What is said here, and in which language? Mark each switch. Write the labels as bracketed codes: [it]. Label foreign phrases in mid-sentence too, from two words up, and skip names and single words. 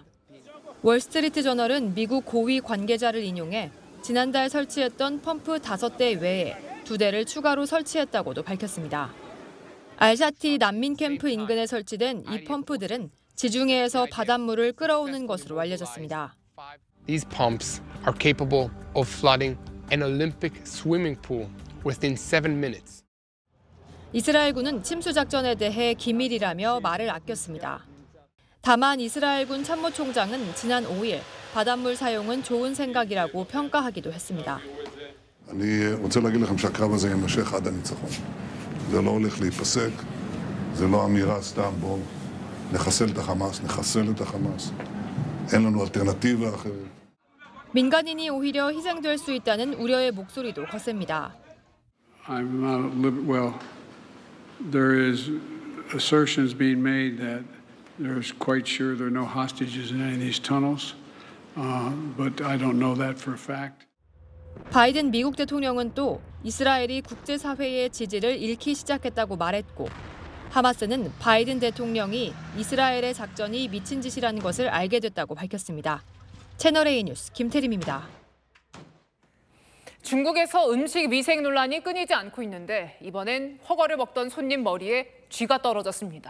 [ko] 월스트리트 저널은 미국 고위 관계자를 인용해 지난달 설치했던 펌프 5대 외에 2대를 추가로 설치했다고도 밝혔습니다. 알샤티 난민 캠프 인근에 설치된 이 펌프들은 지중해에서 바닷물을 끌어오는 것으로 알려졌습니다. [en] These pumps are capable of flooding an Olympic swimming pool within 7 minutes. [ko] 이스라엘군은 침수 작전에 대해 기밀이라며 말을 아꼈습니다. 다만 이스라엘군 참모총장은 지난 5일 바닷물 사용은 좋은 생각이라고 평가하기도 했습니다. [he] אני רוצה להגיד לכם שהקרב הזה יימשך עד הניצחון. זה לא הולך להיפסק, זה לא אמירה סתם בואו נחסל את החמאס, נחסל את החמאס. אין לנו אלטרנטיבה אחרת. [ko] 민간인이 오히려 희생될 수 있다는 우려의 목소리도 거셉니다. [en] I'm well. There is assertions being made that there's quite sure there are no hostages in any of these tunnels, but I don't know that for a fact. [ko] 바이든 미국 대통령은 또 이스라엘이 국제사회의 지지를 잃기 시작했다고 말했고 하마스는 바이든 대통령이 이스라엘의 작전이 미친 짓이라는 것을 알게 됐다고 밝혔습니다. 채널A 뉴스 김태림입니다. 중국에서 음식 위생 논란이 끊이지 않고 있는데 이번엔 허거를 먹던 손님 머리에 쥐가 떨어졌습니다.